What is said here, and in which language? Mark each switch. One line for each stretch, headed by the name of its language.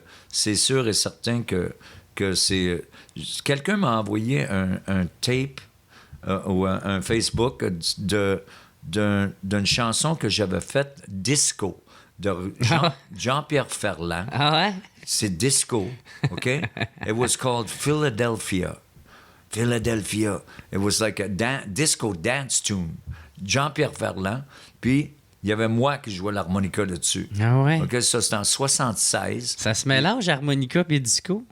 French: C'est sûr et certain que c'est... Quelqu'un m'a envoyé un tape ou un Facebook d'une chanson que j'avais faite disco. de Jean-Pierre Ferland. Ah ouais? C'est disco, OK?
English: It was called Philadelphia. Philadelphia. It was like a disco dance tune. Jean-Pierre Ferland.
French: Puis, il y avait moi qui jouais l'harmonica dessus. Ah ouais? OK, ça, c'était en 76. Ça se mélange, harmonica et disco?